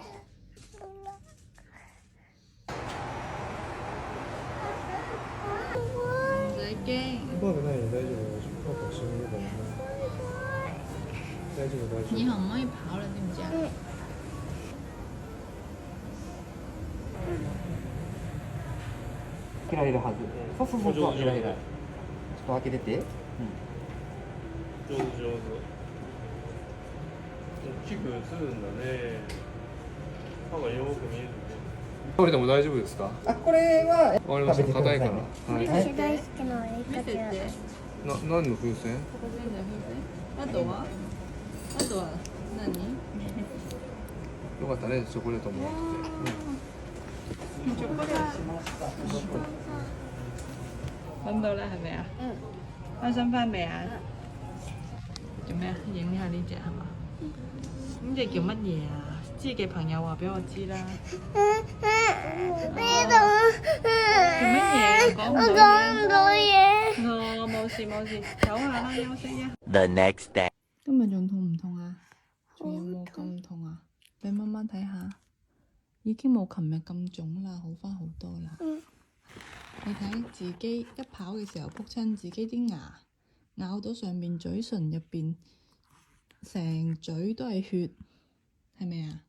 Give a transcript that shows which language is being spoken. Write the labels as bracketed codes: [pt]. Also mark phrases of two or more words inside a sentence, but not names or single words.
[yue] 唔使驚。以後唔可以跑啦，知唔知啊？ [ja] 開けられるはず。そうそうそうそう、開けられる。ちょっと開けてて。上手上手。大きく映るんだね。歯がよく見えるね。これでも大丈夫ですか？あ、これはわかりました。硬いから。はい。私大好きなお絵見せて。かき。何の風船？あとは？あとは何？よかったね、チョコレートもらって。チョコレート。 [yue] 揾到啦，係咪啊？開心翻未啊？做咩啊？影下呢隻係嘛？呢隻叫乜嘢啊？知嘅朋友話俾我知啦。做乜嘢？講唔到嘢。哦，冇事冇事，唞下啦，休息啊。 [en] The next day. [yue] 今日仲痛唔痛啊？仲有冇咁痛啊？俾媽媽睇下，已經冇琴日咁腫啦，好翻好多啦。你睇自己一跑嘅時候撲親自己啲牙，咬到上面嘴唇入邊，成嘴都係血，係咪啊？